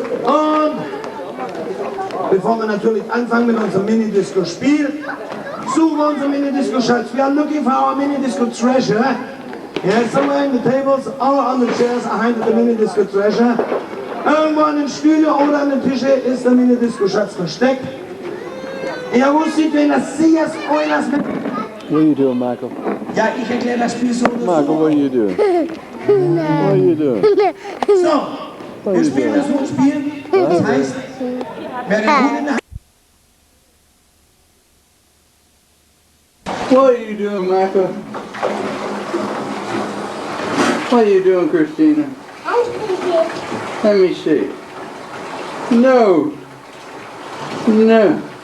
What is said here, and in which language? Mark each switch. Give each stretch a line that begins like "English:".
German: Und bevor wir natürlich anfangen mit unserem Mini-Disco-Spiel, suchen wir unsere Mini-Disco-Schatz.
English: We are looking for our Mini-Disco treasure. Yeah, somewhere in the tables or on the chairs are hiding the Mini-Disco treasure.
German: Irgendwo an den Stühlen oder an den Tischen ist der Mini-Disco-Schatz versteckt. Ja, wo sieht denn das Singers Oilers mit?
English: What are you doing, Michael?
German: Ja, ich erkläre das Spiel so.
English: Michael, what are you doing? What are you doing?
German: So, wir spielen das so ein Spiel. Das heißt, wer den Hut in der Hand.
English: What are you doing, Michael? What are you doing, Christina? Let me see. No. No.